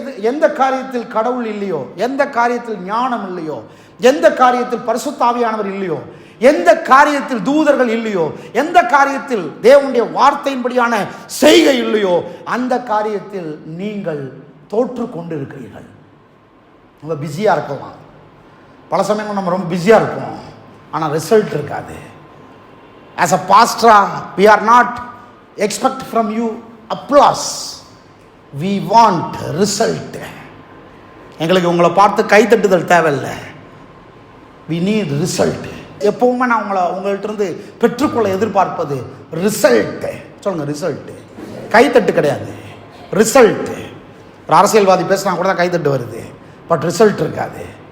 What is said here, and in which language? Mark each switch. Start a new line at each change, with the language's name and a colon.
Tamil: எந்த காரியத்தில் கடவுள் இல்லையோ, எந்த காரியத்தில் ஞானம் இல்லையோ, எந்த காரியத்தில் பரிசுத்த ஆவியானவர் இல்லையோ, எந்த காரியத்தில் தூதர்கள் இல்லையோ, எந்த காரியத்தில் தேவனுடைய வார்த்தையின்படியான செய்கை இல்லையோ, அந்த காரியத்தில் நீங்கள் தோற்று கொண்டு இருக்கிறீர்கள். ரொம்ப பிஸியாக இருக்கலாம். பல சமயங்கள் நம்ம ரொம்ப பிஸியாக இருப்போம், ஆனால் ரிசல்ட் இருக்காது.
English: As a pastor, we are not expect from you applause. We want result.
Tamil: எங்களுக்கு உங்களை பார்த்து கைத்தட்டுதல் தேவையில்லை.
English: We need result.
Tamil: எப்பவுமே நான் உங்கள்கிட்ட இருந்து பெற்றுக்கொள்ள எதிர்பார்ப்பது ரிசல்ட். சொல்லுங்க, ரிசல்ட். கைத்தட்டு கிடையாது, ரிசல்ட். ஒரு அரசியல்வாதி பேசினா கூட தான் கைத்தட்டு வருது, பட் ரிசல்ட் இருக்காது.